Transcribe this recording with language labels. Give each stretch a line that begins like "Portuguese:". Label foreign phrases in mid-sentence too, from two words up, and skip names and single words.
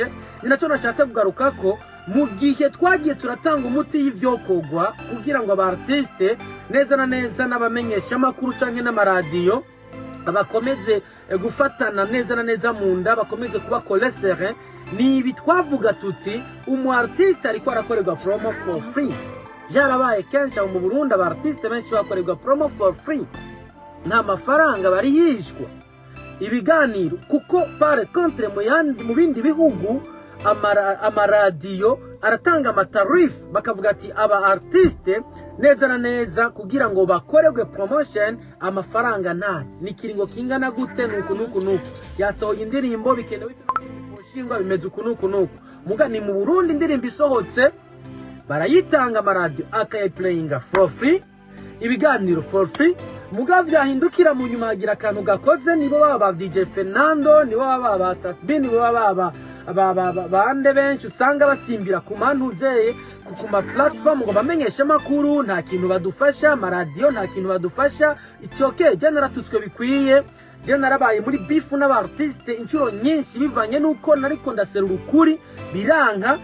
Rundi: Ni naco nashatse kugaruka ko mu gihe twagiye turatanga umuti y'ivyokogwa kugira ngo aba artiste neza na neza n'abamenyesha amakuru canke n'amaradiyo abakomeze gufatana neza na neza mu nda, bakomeze kuba colesere. Nibi twavuga tuti umu artiste ariko arakorerwa
English: promo for free.
Rundi: Byarabaye kenshi mu Burundi aba artiste benshi bakorerwa
English: promo for free,
Rundi: nta mafaranga bari yishwa ibiganiro, kuko
French: par contre
Rundi: mu bindi bihugu amaradiyo aratanga amatarif, bakavuga ati aba artiste neza na neza kugira ngo bakorerwe promotion amafaranga nta nikiringo kingana gute nuku yasohoye indirimbo bikenewe shingwa bimeze ukuntu. Muga ni mu Burundi indirimbo isohotse barayitanga amaradiyo akayiplayinga
English: for free,
Rundi: ibiganiro
English: for free.
Rundi: Muga vyahindukira mu nyuma hagira akantu gakoze, nibo baba DJ Fernando, nibo baba Satbin, nibo baba bande benshi usanga basimbira ku mantuzeye ku ma platform ngo bamenyeshe makuru, nta kintu badufasha. Amaradiyo nta kintu badufasha.
English: It's okay,
Rundi: je naratutswe bikwiye, je narabaye muri beef n'aba artiste inshuro nyinshi bivanye nuko nariko ndaserura ukuri biranka.